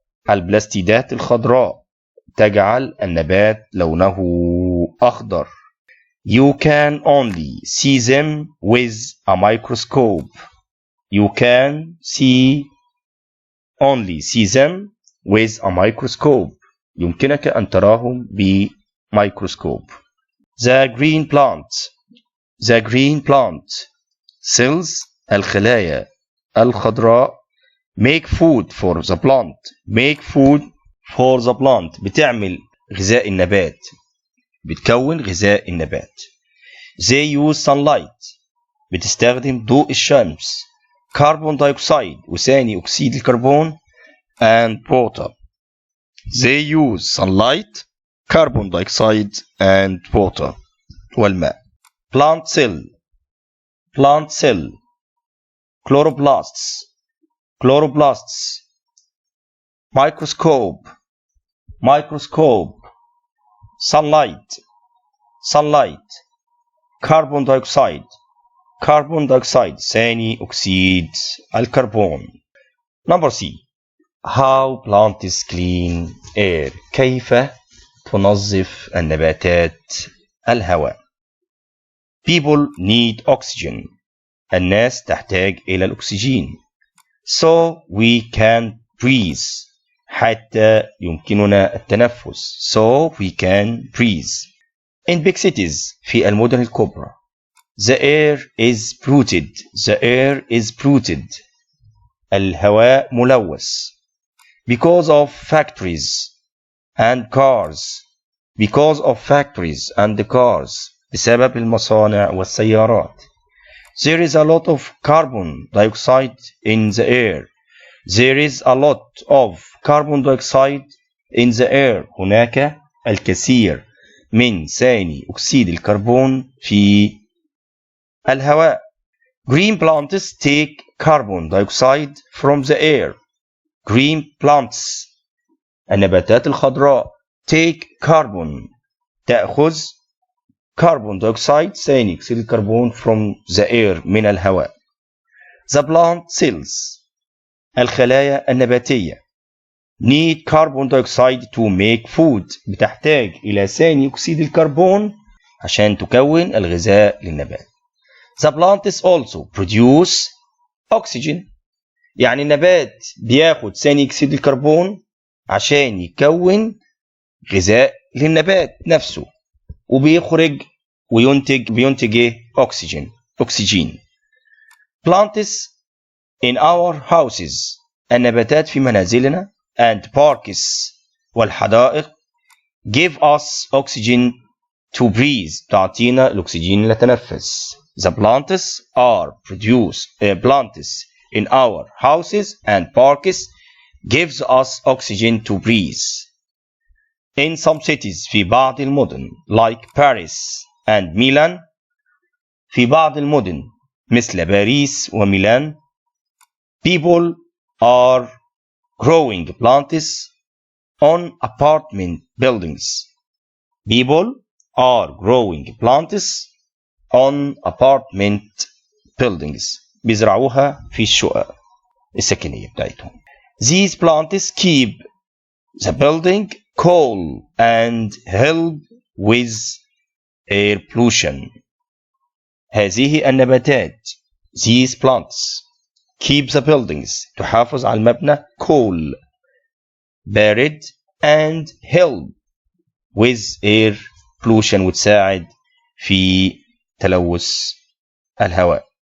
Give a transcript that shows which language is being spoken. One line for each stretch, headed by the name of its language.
Arabic: البلاستيدات الخضراء تجعل النبات لونه أخضر.
English: You can only see them with a microscope. You can only see them with a microscope.
Arabic: يمكنك أن تراهم بميكروسكوب.
English: The green plant. The green plant cells
Arabic: الخلايا الخضراء
English: make food for the plant. Make food for the plant
Arabic: بتعمل غذاء النبات. بتكون غذاء النبات.
English: They use sunlight
Arabic: بتستخدم ضوء الشمس.
English: Carbon dioxide
Arabic: وثاني أكسيد الكربون
English: and water. They use sunlight, carbon dioxide and water
Arabic: والماء.
English: Plant cell, plant cell. Chloroplasts, chloroplasts. Microscope, microscope. Sunlight, sunlight. Carbon dioxide, carbon dioxide
Arabic: ثاني أكسيد الكربون.
English: Number C. How plants clean air.
Arabic: كيف تنظف النباتات الهواء.
English: People need oxygen.
Arabic: الناس تحتاج إلى الأكسجين.
English: So we can breathe.
Arabic: حتى يمكننا التنفس.
English: So we can breathe. In big cities
Arabic: في المدن الكبرى.
English: The air is polluted. The air is polluted.
Arabic: الهواء ملوث.
English: Because of factories and cars. Because of factories and cars.
Arabic: بسبب المصانع والسيارات.
English: There is a lot of carbon dioxide in the air. There is a lot of carbon dioxide in the air.
Arabic: هناك الكثير من ثاني أكسيد الكربون في الهواء.
English: Green plants take carbon dioxide from the air. Green plants
Arabic: النباتات الخضراء
English: take carbon
Arabic: تأخذ
English: carbon dioxide
Arabic: ثاني أكسيد الكربون
English: from the air
Arabic: من الهواء.
English: The plant cells
Arabic: الخلايا النباتية
English: need carbon dioxide to make food
Arabic: بتحتاج إلى ثاني أكسيد الكربون عشان تكون الغذاء للنبات.
English: The plants also produce oxygen
Arabic: يعني النبات بياخد ثاني أكسيد الكربون عشان يكون غذاء للنبات نفسه وبيخرج بينتج ايه؟ أكسجين.
English: Plants in our houses
Arabic: النباتات في منازلنا
English: and parks
Arabic: والحدائق
English: give us oxygen to breathe
Arabic: تعطينا الأكسجين لنتنفس.
English: The plants plants in our houses and parks gives us oxygen to breathe. In some cities
Arabic: في بعض المدن
English: like Paris and Milan
Arabic: في بعض المدن مثل باريس وميلان
English: people are growing plants on apartment buildings. People are growing plants on apartment buildings.
Arabic: بيزرعوها في الشقق السكنية بتاعتهم.
English: These plants keep the building cool and help with air pollution.
Arabic: هذه النباتات
English: these plants keep the buildings
Arabic: تحافظ على المبنى
English: cool
Arabic: بارد
English: and help with air pollution
Arabic: وتساعد في تلوث الهواء.